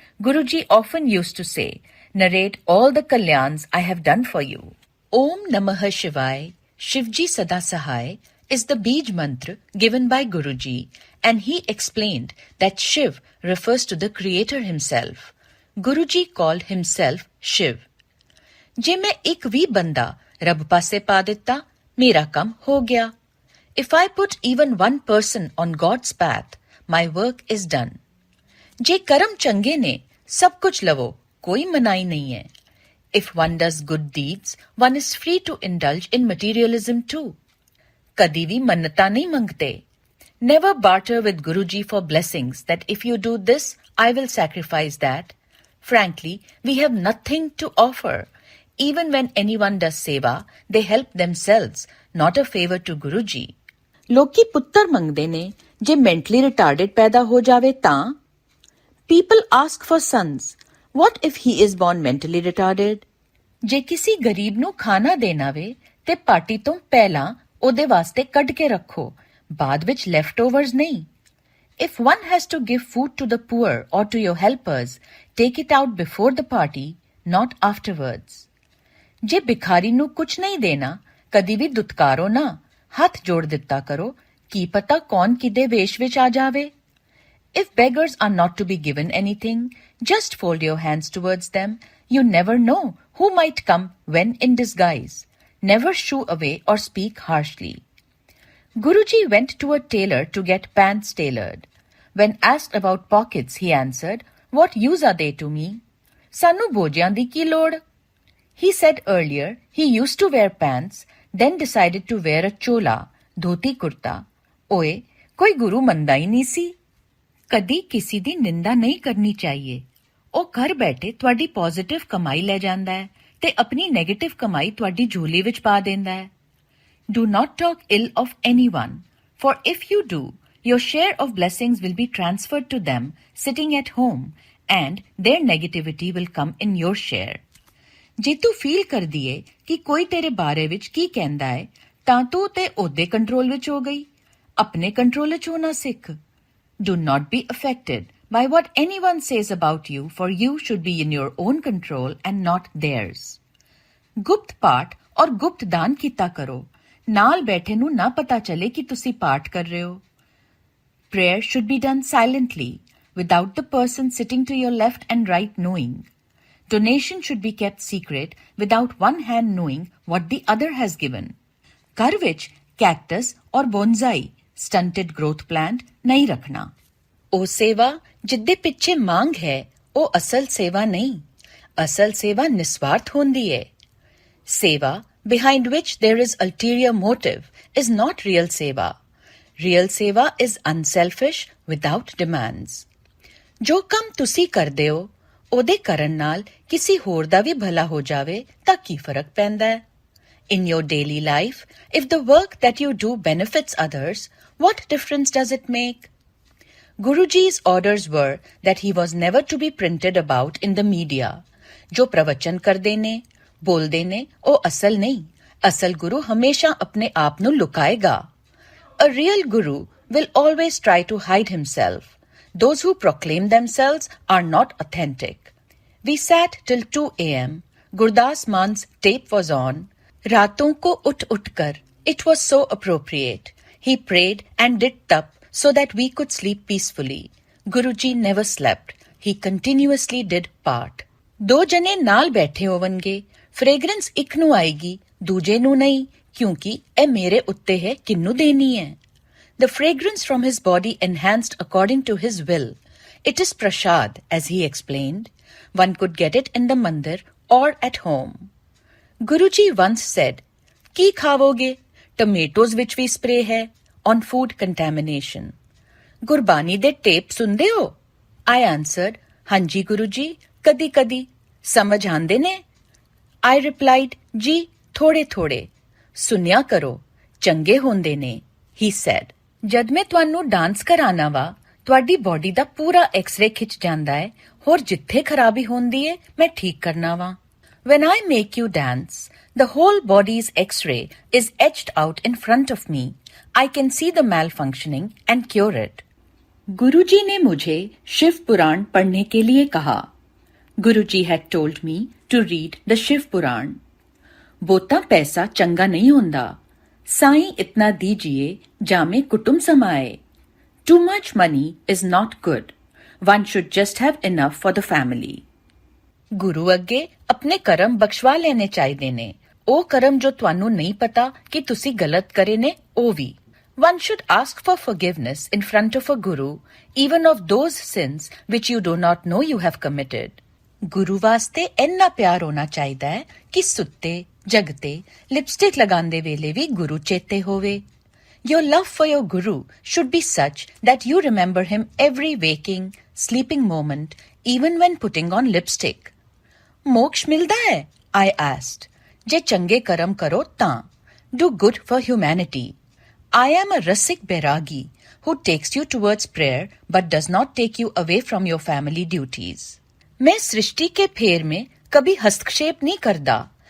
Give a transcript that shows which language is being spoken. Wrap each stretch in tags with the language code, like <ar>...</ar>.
<en>Guruji often used to say, narrate all the kalyans I have done for you. Om Namah Shivay, Shivji Sada Sahay, is the Bij mantra given by Guruji, and he explained that Shiv refers to the Creator himself. Guruji called himself Shiv.</en> <pa>ਜੇ ਮੈਂ ਇੱਕ ਵੀ ਬੰਦਾ ਰੱਬ ਪਾਸੇ ਪਾ ਦਿੱਤਾ, ਮੇਰਾ ਕੰਮ ਹੋ ਗਿਆ.</pa> <en>If I put even one person on God's path, my work is done.</en> <pa>ਜੇ ਕਰਮ ਚੰਗੇ ਨੇ, ਸਭ ਕੁਝ ਲਵੋ, ਕੋਈ ਮਨਾਹੀ ਨਹੀਂ ਹੈ.</pa> <en>If one does good deeds, one is free to indulge in materialism too.</en> <pa>ਕਦੀ ਵੀ ਮੰਨਤਾ ਨਹੀਂ ਮੰਗਤੇ.</pa> <en>Never barter with Guruji for blessings that if you do this, I will sacrifice that. Frankly, we have nothing to offer. Even when anyone does seva, they help themselves, not a favor to Guruji.</en> <pa>ਲੋਕੀ ਪੁੱਤਰ ਮੰਗਦੇ ਨੇ. ਜੇ mentally retarded ਪੈਦਾ ਹੋ ਜਾਵੇ ਤਾਂ?</pa> <en>People ask for sons. What if he is born mentally retarded?</en> <pa>ਜੇ ਕਿਸੇ ਗਰੀਬ ਨੂੰ ਖਾਣਾ ਦੇਣਾ ਵੇ ਤੇ ਪਾਰਟੀ ਤੋਂ ਪਹਿਲਾਂ ਉਹਦੇ ਵਾਸਤੇ ਕੱਢ ਕੇ ਰੱਖੋ, ਬਾਅਦ ਵਿੱਚ leftovers ਨਹੀਂ.</pa> <en>If one has to give food to the poor or to your helpers, take it out before the party, not afterwards.</en> <pa>ਜੇ ਭਿਖਾਰੀ ਨੂੰ ਕੁਝ ਨਹੀਂ ਦੇਣਾ, ਕਦੀ ਵੀ ਦੁਤਕਾਰੋ ਨਾ, ਹੱਥ ਜੋੜ ਦਿੱਤਾ ਕਰੋ, ਕੀ ਪਤਾ ਕੌਣ ਕਿਦੇ ਵੇਸ਼ ਵਿੱਚ ਆ ਜਾਵੇ.</pa> <en>If beggars are not to be given anything, just fold your hands towards them. You never know who might come when in disguise. Never shoo away or speak harshly. Guruji went to a tailor to get pants tailored. When asked about pockets, he answered, "What use are they to me?</en> <pa>Sanu bojyan di ki lod?"</pa> <en>He said earlier he used to wear pants, then decided to wear a chola, dhoti kurta.</en> <pa>Oye, koi guru manda hi nahi si. ਕਦੀ ਕਿਸੇ ਦੀ ਨਿੰਦਾ ਨਹੀਂ ਕਰਨੀ ਚਾਹੀਏ. ਉਹ ਘਰ ਬੈਠੇ ਤੁਹਾਡੀ ਪੋਜ਼ਿਟਿਵ ਕਮਾਈ ਲੈ ਜਾਂਦਾ ਹੈ ਤੇ ਆਪਣੀ ਨੈਗੇਟਿਵ ਕਮਾਈ ਤੁਹਾਡੀ ਝੋਲੀ ਵਿੱਚ ਪਾ ਦਿੰਦਾ ਹੈ.</pa> <en>Do not talk ill of anyone, for if you do, your share of blessings will be transferred to them sitting at home, and their negativity will come in your share.</en> <pa>ਜੇ ਤੂੰ feel ਕਰਦੀ ਏ ਕਿ ਕੋਈ ਤੇਰੇ ਬਾਰੇ ਵਿੱਚ ਕੀ ਕਹਿੰਦਾ ਹੈ, ਤਾਂ ਤੂੰ ਤੇ ਉਹਦੇ ਕੰਟਰੋਲ ਵਿੱਚ ਹੋ ਗਈ. ਆਪਣੇ ਕੰਟਰੋਲ ਵਿੱਚ ਹੋਣਾ ਸਿੱਖ.</pa> <en>Do not be affected by what anyone says about you, for you should be in your own control and not theirs.</en> <pa>ਗੁਪਤ ਪਾਠ ਔਰ ਗੁਪਤ ਦਾਨ ਕੀਤਾ ਕਰੋ. ਨਾਲ ਬੈਠੇ ਨੂੰ ਨਾ ਪਤਾ ਚਲੇ ਕਿ ਤੁਸੀਂ ਪਾਠ ਕਰ ਰਹੇ ਹੋ.</pa> <en>Prayer should be done silently, without the person sitting to your left and right knowing. Donation should be kept secret, without one hand knowing what the other has given.</en> <pa>ਘਰ ਵਿੱਚ cactus ਔਰ bonsai,</pa> <en>stunted growth plant,</en> <pa>ਨਹੀਂ ਰੱਖਣਾ. ਉਹ ਸੇਵਾ ਜਿੱਦੇ ਪਿੱਛੇ ਮੰਗ ਹੈ, ਉਹ ਅਸਲ ਸੇਵਾ ਨਹੀਂ. ਅਸਲ ਸੇਵਾ ਨਿਸਵਾਰਥ ਹੁੰਦੀ ਹੈ.</pa> <en>Seva behind which there is ulterior motive is not real seva. Real seva is unselfish, without demands. ਜੋ ਕੰਮ ਤੁਸੀਂ ਕਰਦੇ ਹੋ, ਉਹਦੇ ਕਰਨ ਨਾਲ ਕਿਸੇ ਹੋਰ ਦਾ ਵੀ ਭਲਾ ਹੋ ਜਾਵੇ ਤਾਂ ਕੀ ਫਰਕ ਪੈਂਦਾ ਹੈ? In your daily life, if the work that you do benefits others, what difference does it make? Guruji's orders were that he was never to be printed about in the media.</en> <pa>ਜੋ ਪ੍ਰਵਚਨ ਕਰਦੇ ਨੇ, ਬੋਲਦੇ ਨੇ, ਉਹ ਅਸਲ ਨਹੀਂ. ਅਸਲ ਗੁਰੂ ਹਮੇਸ਼ਾ ਆਪਣੇ ਆਪ ਨੂੰ ਲੁਕਾਏਗਾ.</pa> <en>A real guru will always try to hide himself. Those who proclaim themselves are not authentic. We sat till 2 a.m. Gurdas Man's tape was on.</en> <hi>रातों को उठ कर.</hi> <en>It was so appropriate. He prayed and did tap so that we could sleep peacefully. Guruji never slept. He continuously did part.</en> <pa>ਦੋ ਜਨੇ ਨਾਲ ਬੈਠੇ ਹੋਵਣਗੇ, fragrance ਇੱਕ ਨੂੰ ਆਏਗੀ, ਦੂਜੇ ਨੂੰ ਨਹੀਂ, ਕਿਉਂਕਿ ਇਹ ਮੇਰੇ ਉੱਤੇ ਹੈ ਕਿਹਨੂੰ ਦੇਣੀ ਹੈ.</pa> <en>The fragrance from his body enhanced according to his will. It is prasad, as he explained. One could get it in the mandir or at home. Guruji once said,</en> <pa>Ki ਖਾਵੋਗੇ?</pa> <en>Tomatoes ਵਿੱਚ ਵੀ spray ਹੈ on food contamination.</en> <pa>Gurbani ਦੇ tape ਸੁਣਦੇ ਹੋ?</pa> <en>I answered,</en> <pa>ਹਾਂਜੀ ਗੁਰੂਜੀ, ਕਦੀ-ਕਦੀ. ਸਮਝ ਆਉਂਦੇ ਨੇ?</pa> <en>I replied,</en> <pa>ਜੀ ਥੋੜੇ-ਥੋੜੇ. ਸੁਣਿਆ ਕਰੋ, ਚੰਗੇ ਹੁੰਦੇ ਨੇ. He said, ਜਦ ਮੈਂ ਤੁਹਾਨੂੰ ਡਾਂਸ ਕਰਾਣਾ ਵਾ, ਤੁਹਾਡੀ ਬੋਡੀ ਦਾ ਪੂਰਾ ਐਕਸ-ਰੇ ਖਿੱਚ ਜਾਂਦਾ ਹੈ, ਹੋਰ ਜਿੱਥੇ ਖਰਾਬੀ ਹੁੰਦੀ ਹੈ, ਮੈਂ ਠੀਕ ਕਰਨਾ ਵਾ.</pa> <en>When I make you dance, the whole body's X-ray is etched out in front of me. I can see the malfunctioning and cure it.</en> <hi>Guruji ने मुझे शिव पुराण पढ़ने के लिए कहा.</hi> <en>Guruji had told me to read the Shiv Puran.</en> <hi>बोता पैसा चंगा नहीं होंदा. साईं इतना दीजिए जामे कुटुम समाए.</hi> <en>Too much money is not good. One should just have enough for the family.</en> <pa>ਗੁਰੂ ਅੱਗੇ ਆਪਣੇ ਕਰਮ ਬਖਸ਼ਵਾ ਲੈਣੇ ਚਾਹੀਦੇ ਨੇ. ਉਹ ਕਰਮ ਜੋ ਤੁਹਾਨੂੰ ਨਹੀਂ ਪਤਾ ਕਿ ਤੁਸੀਂ ਗਲਤ ਕਰੇ ਨੇ, ਉਹ ਵੀ.</pa> <en>One should ask for forgiveness in front of a guru, even of those sins which you do not know you have committed.</en> <pa>ਗੁਰੂ ਵਾਸਤੇ ਇੰਨਾ ਪਿਆਰ ਹੋਣਾ ਚਾਹੀਦਾ ਹੈ ਕਿ ਸੁੱਤੇ, ਜਗਤੇ, ਲਿਪਸਟਿਕ ਲਗਾਉਂਦੇ ਵੇਲੇ ਵੀ ਗੁਰੂ ਚੇਤੇ ਹੋਵੇ.</pa> <en>Your love for your guru should be such that you remember him every waking, sleeping moment, even when putting on lipstick.</en> <pa>ਮੋਕਸ਼ ਮਿਲਦਾ ਹੈ?</pa> <en>I asked.</en> <pa>ਜੇ ਚੰਗੇ ਕਰਮ ਕਰੋ ਤਾਂ.</pa> <en>Do good for humanity. I am a rasik bairagi who takes you towards prayer but does not take you away from your family duties.</en> <hi>मैं सृष्टि के फेर में कभी हस्तक्षेप नहीं करता,</hi>